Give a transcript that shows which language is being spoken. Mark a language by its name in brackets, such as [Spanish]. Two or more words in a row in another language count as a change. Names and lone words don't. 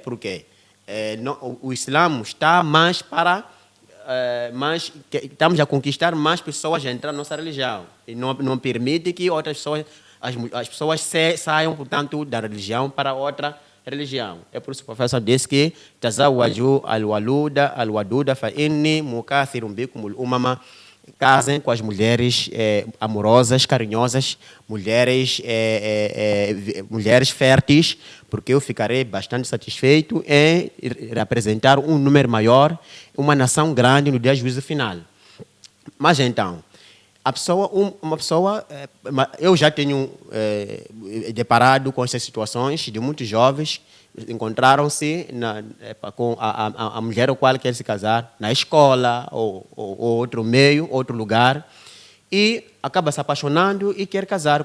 [Portuguese] Porque o Islã está mais para... estamos a conquistar mais pessoas a entrar na nossa religião. E não permite que outras pessoas, as pessoas saiam, portanto, da religião para outra religião. É por isso que o professor disse que [Arabic] تزوجوا الودود فإني مكاثر بكم الأمم. [Portuguese] Casem com as mulheres amorosas, carinhosas, mulheres férteis, porque eu ficarei bastante satisfeito em representar um número maior, uma nação grande no dia do juízo final. Mas então, eu já tenho deparado com essas situações de muitos jovens encontraram-se com a mulher com a qual quer se casar na escola ou outro meio, outro lugar, e acaba se apaixonando e quer casar.